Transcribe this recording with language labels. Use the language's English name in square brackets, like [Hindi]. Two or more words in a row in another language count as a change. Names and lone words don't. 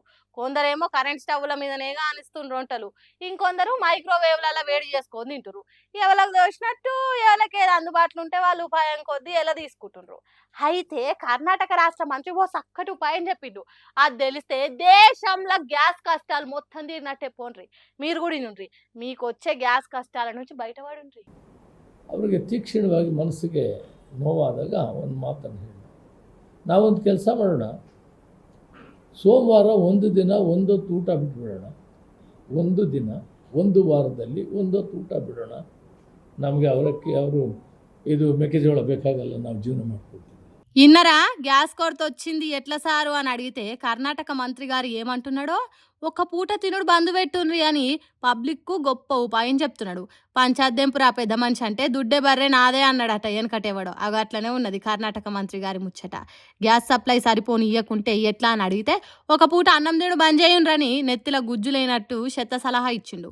[Telugu] కొందరేమో కరెంట్ స్టవ్ల మీదనే కానిస్తుండ్రు వంటలు. ఇంకొందరు మైక్రోవేవ్‌లలో వేడి చేసుకొని తింటుర్రు. ఎవలకు తోచినట్టు ఎవరికి ఏది అందుబాటులో ఉంటే వాళ్ళు ఉపాయం కొద్దీ ఎలా తీసుకుంటుండ్రు. అయితే కర్ణాటక రాష్ట్ర మంత్రి ఓ చక్కటి ఉపాయం చెప్పిండు. అది తెలిస్తే దేశంలో గ్యాస్ కష్టాలు మొత్తం తీరినట్టే పోన్రి. మీరు కూడా ఇనుండ్రి. మీకొచ్చే గ్యాస్ కష్టాల నుంచి బయటపడుండ్రి. [Kannada] ಅವರಿಗೆ ತೀಕ್ಷ್ಣವಾಗಿ ಮನಸ್ಸಿಗೆ ನೋವಾದಾಗ ಒಂದು ಮಾತನ್ನು ಹೇಳಿ ನಾವೊಂದು ಕೆಲಸ ಮಾಡೋಣ, ಸೋಮವಾರ ಒಂದು ದಿನ ಒಂದೊತ್ತು ಊಟ ಬಿಟ್ಬಿಡೋಣ, ಒಂದು ದಿನ ಒಂದು ವಾರದಲ್ಲಿ ಒಂದೊತ್ತು ಊಟ ಬಿಡೋಣ, ನಮಗೆ ಅವರಕ್ಕೆ ಅವರು ಇದು ಮೆಕ್ಕೆಜೋಳ ಬೇಕಾಗಲ್ಲ, ನಾವು ಜೀವನ ಮಾಡ್ಕೊಳ್ತೀವಿ. [Telugu] ఇన్నరా గ్యాస్ కొరత వచ్చింది ఎట్లా సారు అని అడిగితే కర్ణాటక మంత్రి గారు ఏమంటున్నాడో, ఒక్క పూట తినుడు బంద్ పెట్టుండ్రి అని పబ్లిక్కు గొప్ప ఉపాయం చెప్తున్నాడు. పంచాద్దెంపురా పెద్ద మనిషి అంటే దుడ్డే బర్రె నాదే అన్నాడట వెనకటేవాడు. అవి అట్లనే ఉన్నది కర్ణాటక మంత్రి గారి ముచ్చట. గ్యాస్ సప్లై సరిపోని ఇయ్యకుంటే ఎట్లా అని అడిగితే, ఒక పూట అన్నం తినుడు బంద్ చేయుండ్రని నెత్తిల గుజ్జు లేనట్టు చెత్త సలహా ఇచ్చిండు.